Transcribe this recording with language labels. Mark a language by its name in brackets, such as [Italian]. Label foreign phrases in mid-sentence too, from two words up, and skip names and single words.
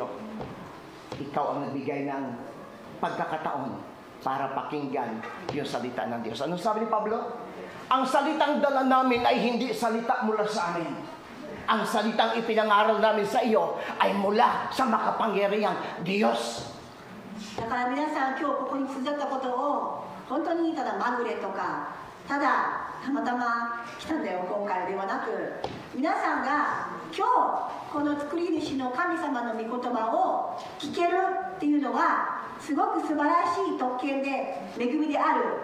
[Filipino] Ikaw ang nagbigay ng pagkakataon para pakinggan yung salita ng Diyos. Anong sabi ni Pablo? Ang salitang dala namin ay hindi salita mula sa amin. Ang salitang ipinangaral namin sa iyo ay mula sa makapangyarihang Diyos. [Japanese] だから皆さん今日ここに綴ったことを本当にただまぐれとかただたまたま来たんだよ今回ではなく、皆さんが今日この作り主の神様の御言葉を聞けるっていうのはすごく素晴らしい特権で恵みである。